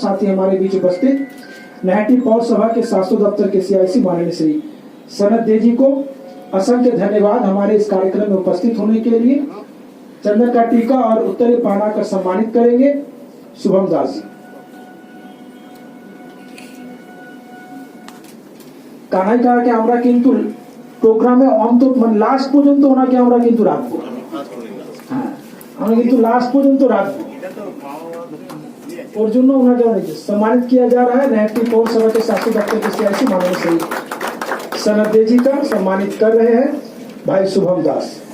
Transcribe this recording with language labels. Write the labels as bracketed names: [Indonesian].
[Hindi] साथ ही हमारे बीच उपस्थित नैहाटी पौर सभा के शासक दफ्तर के CIC माननीय श्री सनत दे जी को असंख्य धन्यवाद हमारे इस कार्यक्रम में उपस्थित होने के लिए। चंदन का टीका और उत्तरी पाना कर सम्मानित करेंगे शुभम दास जी। [Bangla] কানাই কাকে আমরা কিন্তু প্রোগ্রামে অন্তত মানে লাস্ট পর্যন্ত ওনাকে আমরা কিন্তু রাখবো, হ্যাঁ আমরা কিন্তু লাস্ট পর্যন্ত রাখবো। ওর জন্য ওনাকে অনেক [Hindi] सम्मानित किया जा रहा है। नैहाटी पौर सभा के शासक दफ्तर के CIC माननीय श्री सनत दे जी का सम्मानित कर रहे हैं भाई शुभम दास।